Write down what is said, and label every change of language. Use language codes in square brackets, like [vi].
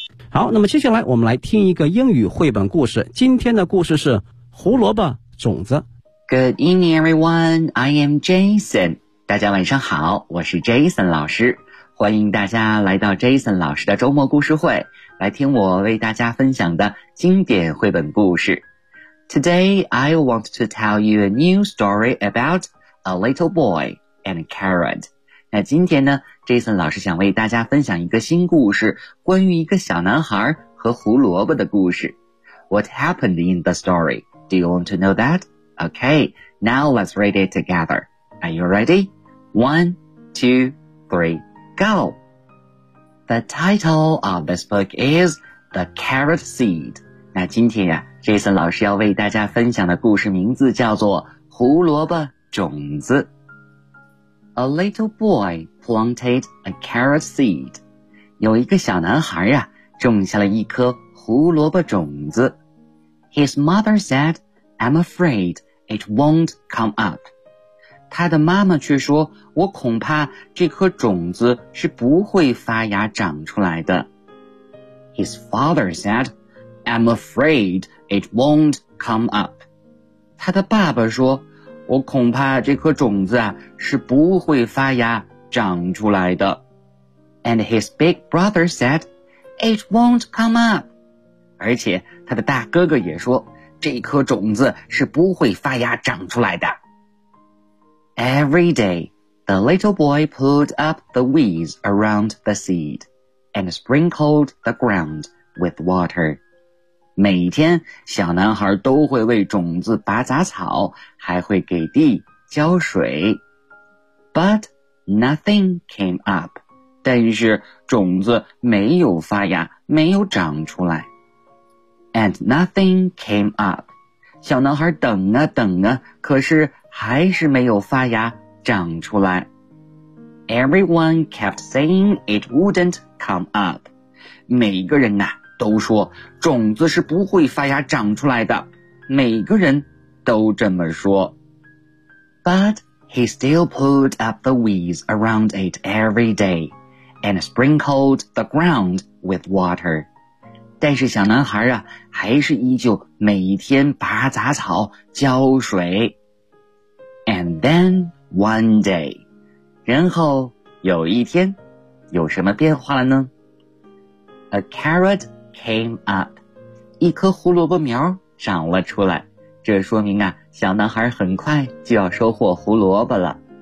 [zh] 好，那么接下来我们来听一个英语绘本故事。今天的故事是胡萝卜种子。 [en] Good evening, everyone. I am Jason. [zh] 大家晚上好，我是 Jason 老师。欢迎大家来到 Jason 老师的周末故事会，来听我为大家分享的经典绘本故事。 [en] Today, I want to tell you a new story about a little boy and a carrot. [zh] 那今天呢 ,Jason 老师想为大家分享一个新故事，关于一个小男孩和胡萝卜的故事。 [en] What happened in the story? Do you want to know that? Okay, now let's read it together. Are you ready? 1, 2, 3, go! The title of this book is The Carrot Seed. [zh] 那今天呀、Jason 老师要为大家分享的故事名字叫做胡萝卜种子。 [en] A little boy planted a carrot seed. [zh] 有一个小男孩呀、种下了一颗胡萝卜种子。 [en] His mother said, I'm afraid it won't come up. [zh] 他的妈妈却说，我恐怕这颗种子是不会发芽长出来的。 [en] His father said, I'm afraid it won't come up. [zh] 他的爸爸说，我恐怕这颗种子啊是不会发芽长出来的。 [en] And his big brother said, it won't come up. [zh] 而且他的大哥哥也说，这颗种子是不会发芽长出来的。 [en] Every day, the little boy pulled up the weeds around the seed and sprinkled the ground with water. [zh] 每天小男孩都会为种子拔杂草，还会给地浇水。 [en] But nothing came up. [zh] 但是种子没有发芽，没有长出来。 [en] And nothing came up. [zh] 小男孩等啊等啊，可是还是没有发芽长出来。 [en] Everyone kept saying it wouldn't come up. [zh] 每个人啊都说种子是不会发芽长出来的。每个人都这么说。 [en] But he still pulled up the weeds around it every day and sprinkled the ground with water. [zh] 但是小男孩啊还是依旧每天拔杂草浇水。 [en] And then one day, [zh] 然后有一天有什么变化了呢？ [en] A carrot came up, [zh] 一颗胡萝卜苗长了出来，这说明啊小男孩很快就要收获胡萝卜了。